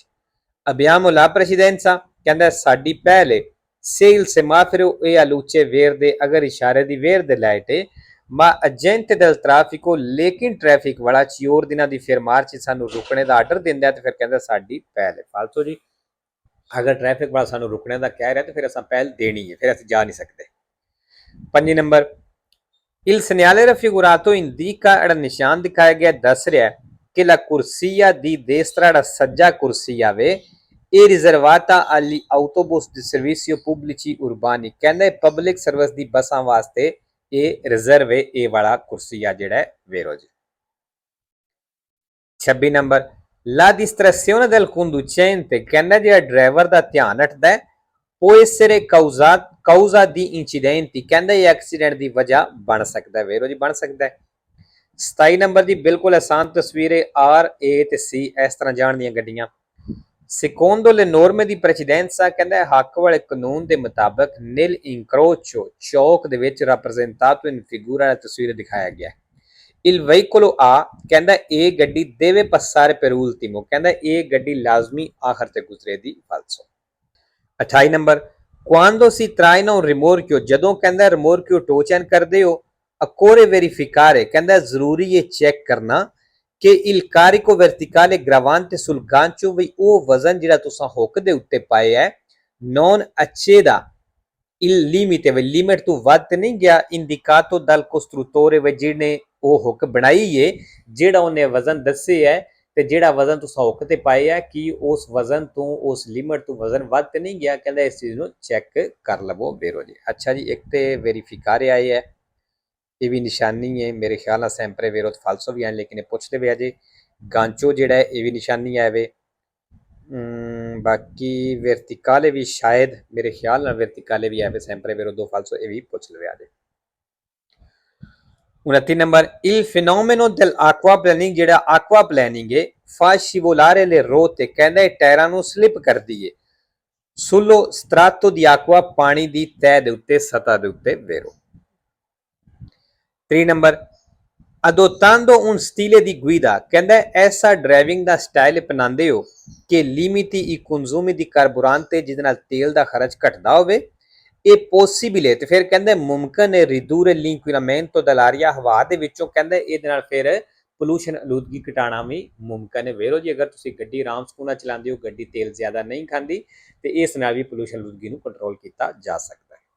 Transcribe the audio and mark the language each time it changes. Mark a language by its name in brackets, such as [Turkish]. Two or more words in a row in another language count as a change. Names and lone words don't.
[Italian] abbiamo la precedenza, [Punjabi] ਕਹਿੰਦਾ ਸਾਡੀ ਪਹਿਲੇ [Italian] se il semaforo è a luce verde, [Punjabi] ਅਗਰ ਇਸ਼ਾਰੇ ਦੀ verde ਲਾਈਟ ਹੈ, [Italian] ma agente del traffico, [Punjabi] ਲੇਕਿਨ ਟ੍ਰੈਫਿਕ ਵਾਲਾ ਚਿਓਰ ਦਿਨਾਂ ਦੀ ਫਿਰ ਮਾਰਚ ਸਾਨੂੰ ਰੁਕਣੇ ਦਾ ਆਰਡਰ ਦਿੰਦਾ ਤੇ ਫਿਰ ਕਹਿੰਦਾ ਸਾਡੀ ਪਹਿਲ ਹੈ। ਫਾਲਤੂ ਜੀ, ਅਗਰ ਟ੍ਰੈਫਿਕ ਵਾਲਾ ਸਾਨੂੰ ਰੁਕਣੇ ਦਾ ਕਹਿ ਰਿਹਾ ਤੇ ਫਿਰ ਅਸਾਂ ਪਹਿਲ ਦੇਣੀ ਹੈ, ਫਿਰ ਅਸੀਂ ਜਾ ਨਹੀਂ ਸਕਦੇ। 5 ਨੰਬਰ, [Italian] il segnale raffigurato indica, [Punjabi] ਜਿਹੜਾ ਨਿਸ਼ਾਨ ਦਿਖਾਇਆ ਗਿਆ ਦੱਸ ਰਿਹਾ ਕਿ [Italian] la corsia di destra, [Punjabi] ਜਿਹੜਾ ਸੱਜਾ ਕੁਰਸੀਆ ਵੇ, ਇਹ [Italian] riservata agli autobus di servizio pubblici urbani, [Punjabi] ਕਹਿੰਦੇ ਪਬਲਿਕ ਸਰਵਿਸ ਦੀ ਬੱਸਾਂ ਵਾਸਤੇ ਇਹ ਰਿਜ਼ਰਵ ਹੈ, ਇਹ ਵਾਲਾ ਕੁਰਸੀਆ ਜਿਹੜਾ ਹੈ ਵੀਰੋ ਜੀ। 26 ਨੰਬਰ, [Italian] la distrazione del conducente, [Punjabi] ਕਹਿੰਦਾ ਜਿਹੜਾ ਡਰਾਈਵਰ ਦਾ ਧਿਆਨ ਹਟਦਾ ਹੈ, [Italian] può essere causa di incidenti, [Punjabi] ਕਹਿੰਦਾ ਇਹ ਐਕਸੀਡੈਂਟ ਦੀ ਵਜ੍ਹਾ ਬਣ ਸਕਦਾ ਹੈ ਵੀਰੋ ਜੀ, ਬਣ ਸਕਦਾ ਹੈ। 27 ਨੰਬਰ ਦੀ ਬਿਲਕੁਲ ਆਸਾਨ ਤਸਵੀਰ ਹੈ, R, A ਤੇ C ਇਸ ਤਰ੍ਹਾਂ ਜਾਣ ਦੀਆਂ ਗੱਡੀਆਂ। [Italian] secondo le norme di precedenza, [Punjabi] ਕਹਿੰਦਾ ਹੱਕ ਵਾਲੇ ਕਾਨੂੰਨ ਦੇ ਮੁਤਾਬਕ [Italian] nel incrocio, [Punjabi] ਚੌਕ ਦੇ ਵਿੱਚ [Italian] rappresentato in figura, [Punjabi] ਤਸਵੀਰ ਦਿਖਾਇਆ ਗਿਆ। [Italian] il veicolo A, [Punjabi] ਕਹਿੰਦਾ ਇਹ ਗੱਡੀ [Italian] deve passare per ultimo, [Punjabi] ਕਹਿੰਦਾ ਇਹ ਗੱਡੀ ਲਾਜ਼ਮੀ ਆਖਰ ਤੇ ਗੁਜ਼ਰੇ ਦੀ ਫਾਲਸੋ। 28 ਨੰਬਰ, [Italian] quando si traina un rimorchio, [Punjabi] ਜਦੋਂ ਕਹਿੰਦਾ ਰਿਮੋਰਕਿਓ ਟੋ ਚੈਨ ਕਰਦੇ ਹੋ, [Italian] occorre verificare, [Punjabi] ਕਹਿੰਦਾ ਜ਼ਰੂਰੀ ਹੈ ਚੈੱਕ ਕਰਨਾ ਕਿ il [Italian] carico verticale gravante sul gancio, [Punjabi] ਵੀ ਉਹ ਵਜ਼ਨ ਜਿਹੜਾ ਤੁਸੀਂ ਹੁੱਕ ਦੇ ਉੱਤੇ ਪਾਇਆ ਹੈ, [Italian] non ecceda il limite, [Punjabi] ਵੀ ਲਿਮਿਟ ਤੋਂ ਵੱਧ ਤੇ ਨਹੀਂ ਗਿਆ, [Italian] indicato dal costruttore, [Punjabi] ਵੀ ਜਿਹਨੇ ਉਹ ਹੁੱਕ ਬਣਾਈ ਹੈ, ਜਿਹੜਾ ਉਹਨੇ ਵਜ਼ਨ ਦੱਸੇ ਹੈ ਤੇ ਜਿਹੜਾ ਵਜ਼ਨ ਤੁਸੀਂ ਹੁੱਕ ਤੇ ਪਾਇਆ ਹੈ ਕਿ ਉਸ ਵਜ਼ਨ ਤੋਂ, ਉਸ ਲਿਮਿਟ ਤੋਂ ਵਜ਼ਨ ਵੱਧ ਤੇ ਨਹੀਂ ਗਿਆ, ਕਹਿੰਦਾ ਇਸ ਚੀਜ਼ ਨੂੰ ਚੈੱਕ ਕਰ ਲਵੋ ਵੀਰੋ ਜੀ। ਅੱਛਾ ਜੀ, ਇੱਕ ਤੇ ਵੈਰੀਫਿਕਾਰੇ ਆਏ ਹੈ, ਇਹ ਵੀ ਨਿਸ਼ਾਨੀ ਹੈ ਮੇਰੇ ਖਿਆਲ ਨਾਲ [Italian] sempre vero falso [Punjabi] ਵੀ ਆਏ, ਲੇਕਿਨ ਇਹ ਪੁੱਛਦੇ ਵੇ ਅਜੇ। ਗਾਂਚੋ ਜਿਹੜਾ ਹੈ ਇਹ ਵੀ ਨਿਸ਼ਾਨੀ ਆਵੇ, ਬਾਕੀ ਵਰਤੀਕਾਲੇ ਵੀ ਸ਼ਾਇਦ ਮੇਰੇ ਖਿਆਲ ਨਾਲ ਵਰਤੀਕਾਲੇ ਵੀ ਆਵੇ [Italian] sempre vero, [Punjabi] 2 ਫਾਲਸੋ ਇਹ ਵੀ ਪੁੱਛ ਲਵੇ ਅਜੇ। 29 ਨੰਬਰ, [Italian] il fenomeno dell'acquaplaning, [Punjabi] ਜਿਹੜਾ ਆਕਵਾ ਪਲੈਨਿੰਗ ਹੈ, [Italian] fa scivolare le rotte, [Punjabi] ਕਹਿੰਦਾ ਇਹ ਟਾਇਰਾਂ ਨੂੰ ਸਲਿਪ ਕਰਦੀ ਹੈ, [Italian] sullo strato di acqua, [Punjabi] ਪਾਣੀ ਦੀ ਤਹਿ ਦੇ ਉੱਤੇ, ਸਤ੍ਹਾ ਦੇ ਉੱਤੇ ਵੀਰੋ। 3 ਨੰਬਰ, [Italian] adottando un stile di guida, [Punjabi] ਕਹਿੰਦਾ ਐਸਾ ਡਰਾਈਵਿੰਗ ਦਾ ਸਟਾਈਲ ਅਪਣਾਉਂਦੇ ਹੋ ਕਿ [Italian] limiti i consumi di carburante, [Punjabi] ਜਿਹਦੇ ਨਾਲ ਤੇਲ ਦਾ ਖਰਚ ਘਟਦਾ ਹੋਵੇ, ਇਹ ਪੋਸੀਬਲ ਹੈ ਤੇ ਫਿਰ ਕਹਿੰਦੇ ਮੁਮਕਿਨ ਹੈ [Italian] ridurre l'inquinamento dell'aria, [Punjabi] ਹਵਾ ਦੇ ਵਿੱਚੋਂ ਕਹਿੰਦੇ ਇਹਦੇ ਨਾਲ ਫਿਰ ਪੋਲੂਸ਼ਨ ਆਲੂਦਗੀ ਘਟਾਉਣਾ ਵੀ ਮੁਮਕਿਨ ਹੈ ਵੀਰੋ ਜੀ। ਅਗਰ ਤੁਸੀਂ ਗੱਡੀ ਆਰਾਮ ਸਕੂਨ ਨਾਲ ਚਲਾਉਂਦੇ ਹੋ, ਗੱਡੀ ਤੇਲ ਜ਼ਿਆਦਾ ਨਹੀਂ ਖਾਂਦੀ, ਤੇ ਇਸ ਨਾਲ ਵੀ ਪੋਲੂਸ਼ਨ ਆਲੂਦਗੀ ਨੂੰ ਕੰਟਰੋਲ ਕੀਤਾ ਜਾ ਸਕਦਾ।